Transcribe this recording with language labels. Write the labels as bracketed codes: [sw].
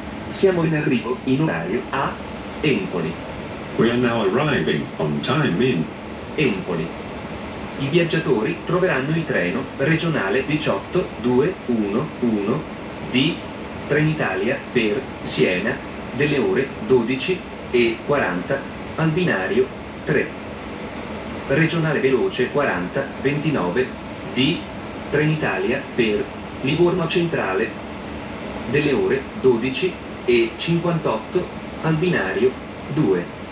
[it] Siamo in arrivo in orario a Empoli. [en] We are now arriving on time in Empoli. [it] I viaggiatori troveranno il treno regionale 18211 di Trenitalia per Siena delle ore 12:40 al binario 3. Regionale veloce 4029 di Trenitalia per Livorno Centrale delle ore 12:58 al binario 2.